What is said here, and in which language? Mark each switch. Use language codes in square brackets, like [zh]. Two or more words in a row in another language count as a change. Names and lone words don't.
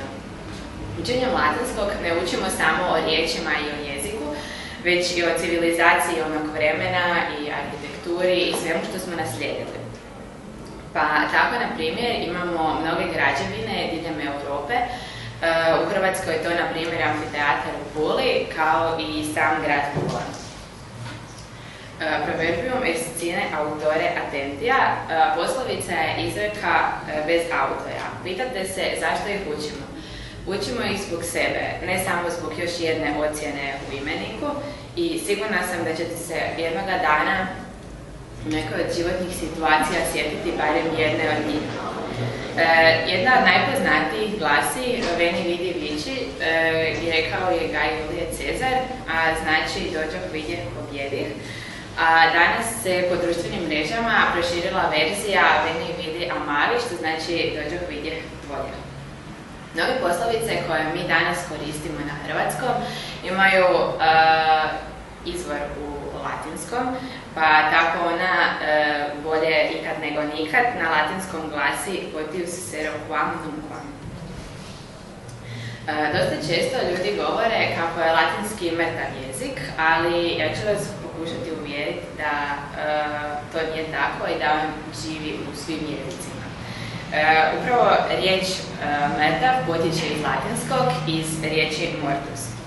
[hr] Učenjem latinskog ne učimo samo o riječima i o jeziku, već i o civilizaciji onog vremena i arhitekturi i svemu što smo naslijedili. Pa tako, na primjer, imamo mnoge građevine diljem Europe. U Hrvatskoj je to, na primjer, amfiteatar u Puli, kao i sam grad Pula. [la] Proverbium est sine autore attentia, [hr] poslovica je izreka bez autora. Pitate se zašto ih učimo? Učimo ih zbog sebe, ne samo zbog još jedne ocjene u imeniku, i sigurna sam da ćete se jednoga dana u nekoj od životnih situacija sjetiti barem jedne od njih. Jedna od najpoznatijih glasi [la] Veni vidi vici, [hr] i rekao je Gaj Julije Cezar, a znači dođoh vidjeh pobjedih. A danas se po društvenim mrežama proširila verzija [la] Veni vidi amavi, [hr] što znači dođoh vidjeh voljeh. Mnoge poslovice koje mi danas koristimo na hrvatskom imaju izvor u latinskom, pa tako ona bolje ikad nego nikad na latinskom glasi [la] potius sero quam nunquam. [hr] Dosta često ljudi govore kako je latinski mrtav jezik, ali ja ću vas pokušati uvjeriti da to nije tako i da on živi u svim jezicima. Upravo riječ mrtav potječe iz latinskog, iz riječi mortus.